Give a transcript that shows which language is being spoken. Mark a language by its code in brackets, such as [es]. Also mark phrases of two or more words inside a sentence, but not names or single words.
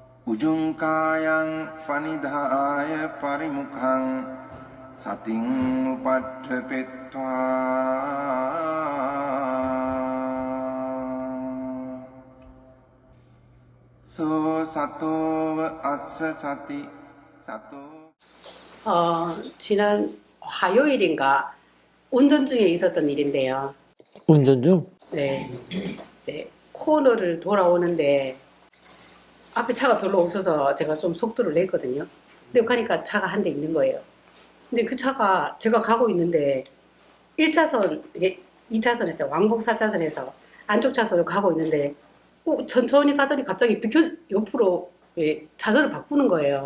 [pi] Ujungkayang panidhaya parimukhang sating upadhepetva so sato assa sati sato. [ko] 지난 화요일인가 운전 중에 있었던 일인데요. 운전 중? 네, 이제 코너를 돌아오는데 앞에 차가 별로 없어서 제가 좀 속도를 냈거든요. 근데 가니까 차가 한 대 있는 거예요. 근데 그 차가 제가 가고 있는데 1차선, 이게 2차선에서 왕복 4차선에서 안쪽 차선을 가고 있는데 천천히 가더니 갑자기 옆으로 차선을 바꾸는 거예요.